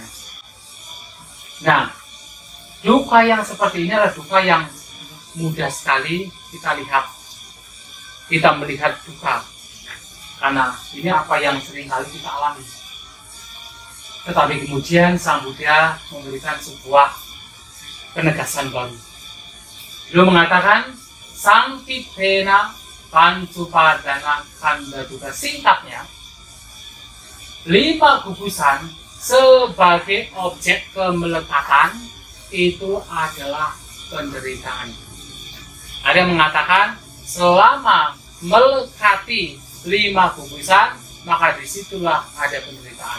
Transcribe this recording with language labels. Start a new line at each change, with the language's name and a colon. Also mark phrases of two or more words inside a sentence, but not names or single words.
Indonesian: Nah, duka yang seperti ini adalah duka yang mudah sekali kita lihat. Kita melihat duka, karena ini apa yang sering kali kita alami. Tetapi kemudian Sang Buddha memberikan sebuah penegasan baru. Beliau mengatakan,
Pali: Sangkipena pancupadana kanda duka.
Indonesian: Singkatnya, 5 gugusan sebagai objek kemelekatan itu adalah penderitaan. Ada yang mengatakan selama melekati 5 gugusan, maka disitulah ada penderitaan.